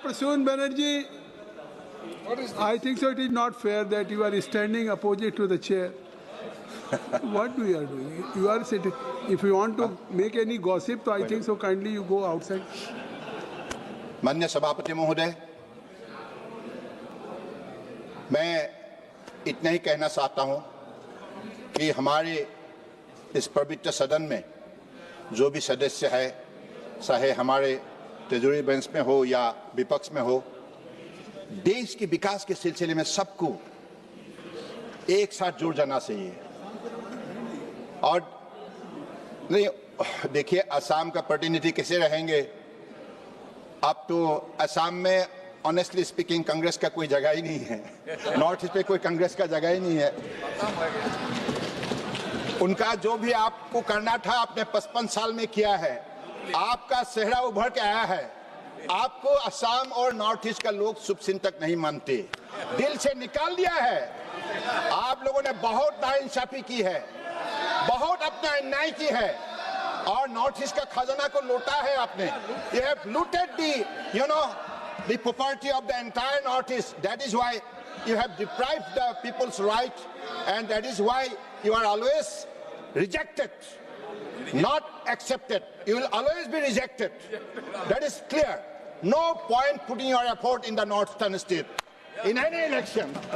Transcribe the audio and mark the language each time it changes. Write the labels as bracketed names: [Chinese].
[English] Prasoon Banerjee, I think so it is not fair that you are standing opposite to the chair. What you are doing? You are sitting. If you want to make any gossip, so I think so kindly you go outside. [Hindi] माननीय सभापति महोदय, मैं इतना ही कहना चाहता हूं कि हमारे इस पवित्र सदन में जो भी सदस्य है, चाहे हमारे तिजोरी बेंच में हो या विपक्ष में हो, देश के विकास के सिलसिले में सबको एक साथ जुड़ जाना चाहिए। और नहीं, देखिए असम का प्रतिनिधि कैसे रहेंगे? अब तो असम में [English] honestly speaking [Hindi] कांग्रेस का कोई जगह ही नहीं है, नॉर्थ ईस्ट पे कोई कांग्रेस का जगह ही नहीं है। उनका जो भी आपको करना था आपने 55 साल में किया है, आपका चेहरा उभर के आया है। आपको असम और नॉर्थ ईस्ट का लोग शुभचिंतक तक नहीं मानते, दिल से निकाल दिया है। आप लोगों ने बहुत नाइंसाफी की है, बहुत अपना अन्याय की है और नॉर्थ ईस्ट का खजाना को लूटा है आपने। [English] You have looted the property of the entire North East. That is why you have deprived the people's right, and that is why you are always rejected, not accepted. You will always be rejected. That is clear. No point putting your effort in the northern state in any election.